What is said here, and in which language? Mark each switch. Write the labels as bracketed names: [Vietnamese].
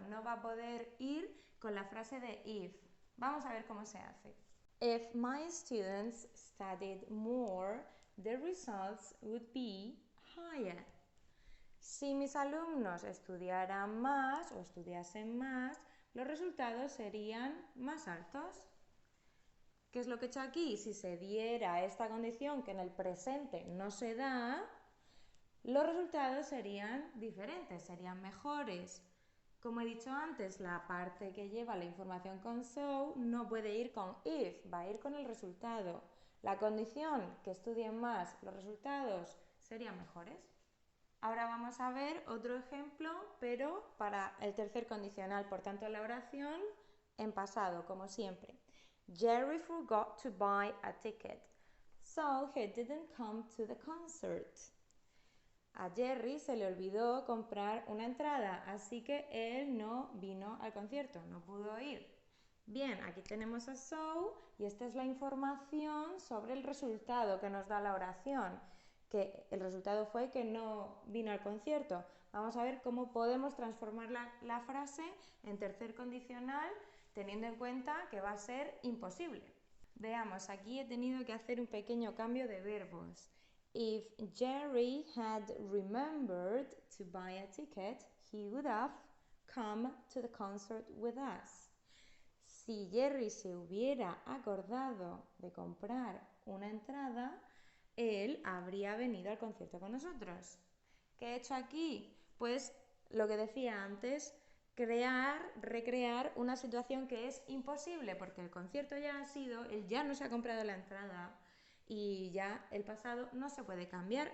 [Spanish] No va a poder ir con la frase de if. Vamos a ver cómo se hace. [English] If my students studied more, the results would be higher. [Spanish] Si mis alumnos estudiaran más o estudiasen más, los resultados serían más altos. ¿Qué es lo que he hecho aquí? Si se diera esta condición que en el presente no se da, los resultados serían diferentes, serían mejores. Como he dicho antes, la parte que lleva la información con so no puede ir con if, va a ir con el resultado. La condición que estudien más, los resultados serían mejores. Ahora vamos a ver otro ejemplo, pero para el tercer condicional, por tanto la oración en pasado, como siempre. [English] Jerry forgot to buy a ticket, so he didn't come to the concert. [Spanish] A Jerry se le olvidó comprar una entrada, así que él no vino al concierto, no pudo ir. Bien, aquí tenemos a so y esta es la información sobre el resultado que nos da la oración, que el resultado fue que no vino al concierto. Vamos a ver cómo podemos transformar la frase en tercer condicional teniendo en cuenta que va a ser imposible. Veamos, aquí he tenido que hacer un pequeño cambio de verbos. [English] If Jerry had remembered to buy a ticket, he would have come to the concert with us. [Spanish] Si Jerry se hubiera acordado de comprar una entrada, él habría venido al concierto con nosotros. ¿Qué he hecho aquí? Pues lo que decía antes, recrear una situación que es imposible porque el concierto ya ha sido, él ya no se ha comprado la entrada y ya el pasado no se puede cambiar.